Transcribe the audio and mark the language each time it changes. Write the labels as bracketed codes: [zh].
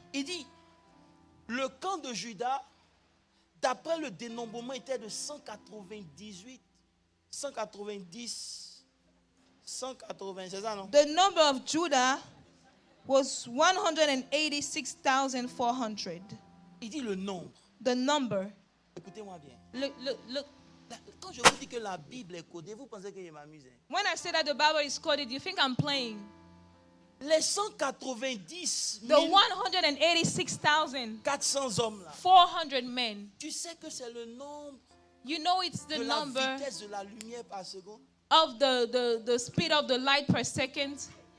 [fr] il dit, le camp de Judas, d'après le dénombrement, était de 198, 190, 180, c'est ça non? [en] the number of Judah was 186,400. [fr] Il dit le nombre. [en] The number. [fr] Écoutez-moi bien. [en] Look. [fr] Quand je vous dis que la Bible est codée, vous pensez que je m'amuse. Hein? [en] When I say that the Bible is coded, you think I'm playing. [fr] Les 190 [en] The 186,400 [fr] hommes là, [en] men. [fr] tu sais que c'est le nombre [en] You know it's the [fr] de la [en] number [fr] vitesse de la lumière par seconde. [en] of the speed of the light per second.